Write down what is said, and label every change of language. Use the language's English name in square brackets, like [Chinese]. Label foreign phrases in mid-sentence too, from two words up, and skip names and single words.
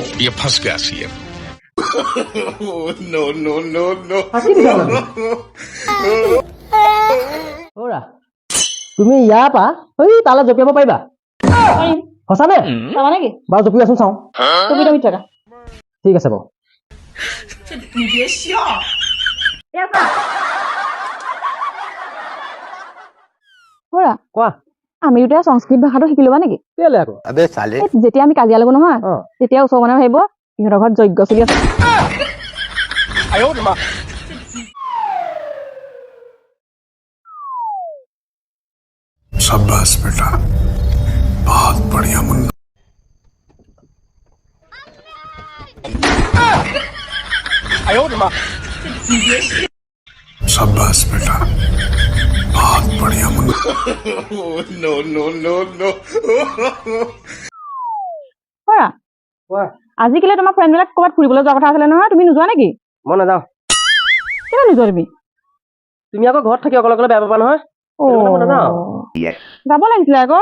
[Hindi] ये फंस गया सीएम [English] no no no no [Assamese] ফাঁকি দিছা মানে ব'লা তুমি ইয়াৰ পৰা এই তালৈ জঁপিয়াব পাৰিবা পাৰিম সঁচানে চাবা নেকি বাৰু জঁপিয়াচোন চাওঁ তুমি তো মিছা ঠিক আছে বাৰু খুৰা কোৱা আমি দুটাই সংস্কৃত ভাষাটো শিকি ল'বা নেকি কেলে আকৌ [Hindi] अबे साले [Assamese] যেতিয়া আমি কাজিয়া লাগো নহয় অ তেতিয়া ওচৰ মানুহে ভাবিব ইহঁতৰ ঘৰত যজ্ঞ চলি আছে [Hindi] शाबाश बेटा बहुत बढ़िया मुन्ना शाबाश बेटा बहुत बढ़िया मुन्ना [English] no no no no [Assamese] খুৰা কোৱা আজিকালি তোমাৰ ফ্ৰেণ্ডবিলাক ক'ৰবাত ফুৰিবলৈ যোৱা কথা আছিলে নহয় তুমি নোযোৱা নেকি মই নাযাওঁ কেলে নোযোৱা তুমি তুমি আকৌ ঘৰত থাকি অকলে অকলে বেয়া পাবা নহয় সেইটো কাৰণে মই নাযাওঁ যাব লাগিছিলে আকৌ